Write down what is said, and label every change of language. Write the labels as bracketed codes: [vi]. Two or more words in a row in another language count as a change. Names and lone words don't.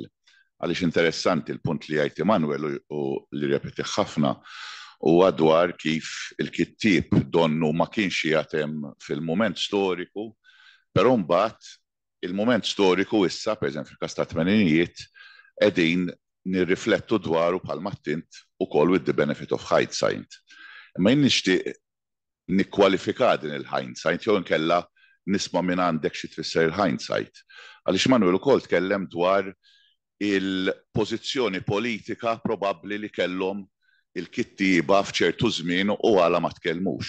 [mt] Għaliex interessanti l-punt li jgħid Emanuel u li repeti ħafna u dwar kif il-kittieb donnu ma kienx jagħtem fil-mument storiku, però mbagħad il-moment storiku issa, pereżempju fil-każ ta' tmeninijiet, qegħdin nirriflettu dwaru bħalma ttint ukoll [en] with the benefit of hindsight. [mt] Imma jien nixtieq nikkwalifika din il-hindsight jew inkella nisma' minn għandek xi tfisser il-hindsight. Għaliex Manuel ukoll tkellem dwar il-pożizzjoni politika probabbli li kellhom il-kittieba f'ċertu żmien u għala ma tkellmux.